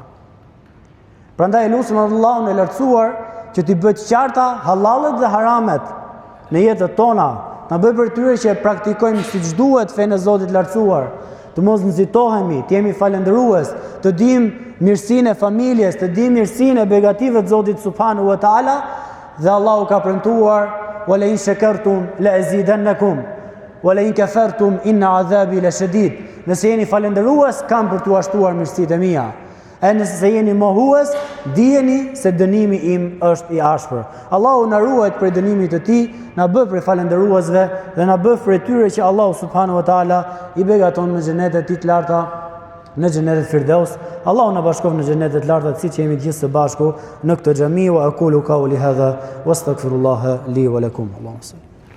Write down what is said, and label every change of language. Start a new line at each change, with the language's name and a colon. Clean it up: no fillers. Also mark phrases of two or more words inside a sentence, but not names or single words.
Albanian: Prandaj lutem Allahun e lartësuar që t'i bëjë qarta halalet dhe haramet në jetën tona, na bëj për tyre që praktikojmë siç duhet fenë e Zotit lartësuar, të mos nxitohemi, të jemi falendërues, të dimë mirësinë e familjes, të dimë mirësinë e begative të Zotit
Arabic: سبحانه وتعالى,
Albanian: dhe Allahu ka premtuar:
Arabic: "ولئن شكرتم لأزيدنكم ولئن كفرتم إن عذابي لشديد."
Albanian: Nëse jeni falendërues, kam për t'u ashtuar mirësitë e mia. E nëse jeni mohues, dijeni se dënimi im është i ashpër. Allahu na ruajt prej dënimit të tij, na bë prej falendëruesve dhe na bë prej tyre që Allahu
Arabic: سبحانه وتعالى
Albanian: i begaton në xhenetet e tij të larta, në xhenetet Firdaus. Allahu na bashkon në xhenetet e larta, siç jemi gjithë së bashku në këtë xhami.
Arabic: وأقول قولي هذا وأستغفر الله لي ولكم. Allahumma